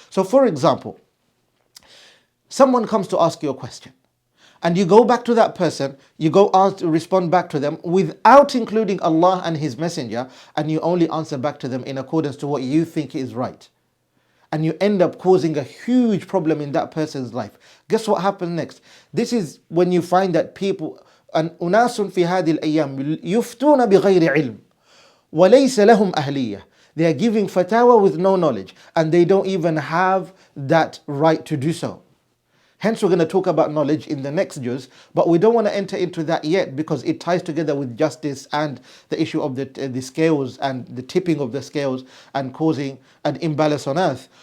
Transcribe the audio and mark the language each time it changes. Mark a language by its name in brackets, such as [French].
[English] So for example, someone comes to ask you a question, and you go back to that person, you go respond back to them without including Allah and His Messenger, and you only answer back to them in accordance to what you think is right. And you end up causing a huge problem in that person's life. Guess what happens next? This is when you find that people, and [Arabic] أناس في هذه الأيام يفتون بغير علم وليس لهم أهلية. [English] They are giving fatwa with no knowledge, and they don't even have that right to do so. Hence, we're going to talk about knowledge in the next juz, but we don't want to enter into that yet because it ties together with justice and the issue of the scales and the tipping of the scales and causing an imbalance on earth.